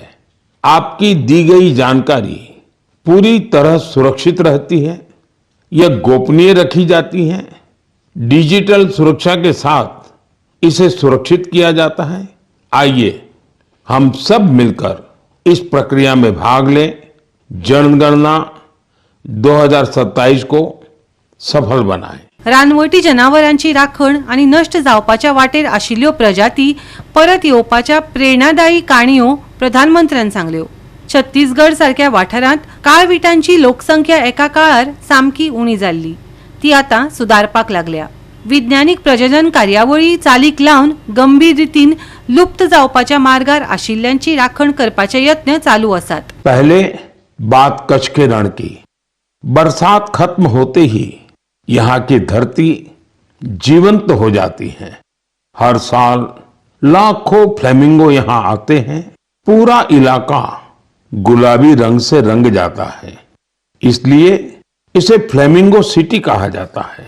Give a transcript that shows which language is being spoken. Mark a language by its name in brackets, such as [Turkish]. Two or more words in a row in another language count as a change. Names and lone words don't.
[Hindi] आपकी दी गई जानकारी पूरी तरह सुरक्षित रहती है, यह गोपनीय रखी जाती है। डिजिटल सुरक्षा के साथ इसे सुरक्षित किया जाता है। आइए हम सब मिलकर इस प्रक्रिया में भाग लें, जनगणना 2027 को सफल बनाएं। [Konkani] रानवटी जनावरांची राखण आणि नष्ट जावपाच्या वाटेर आशिल्ल्यो प्रजाती परत येवपाच्या प्रेरणादायी काणयो प्रधानमंत्र्यान सांगल्यो। छत्तीसगड सारख्या वाठारांत काळविटांची लोकसंख्या एका काळार सामकी उणी जाल्ली, ती आता सुदारपाक लागल्या। विज्ञानिक प्रजनन कार्यावळी चालीक लावन गंभीर रितीन लुप्त जावपाच्या मार्गार आशिल्ल्यांची राखण करपाचे यत्न चालू आसात। [Hindi] पहले बात कच्छ के रण की। बरसात खत्म होते ही यहाँ की धरती जीवंत हो जाती है। हर साल लाखों फ्लेमिंगो यहाँ आते हैं। पूरा इलाका गुलाबी रंग से रंग जाता है, इसलिए इसे फ्लेमिंगो सिटी कहा जाता है।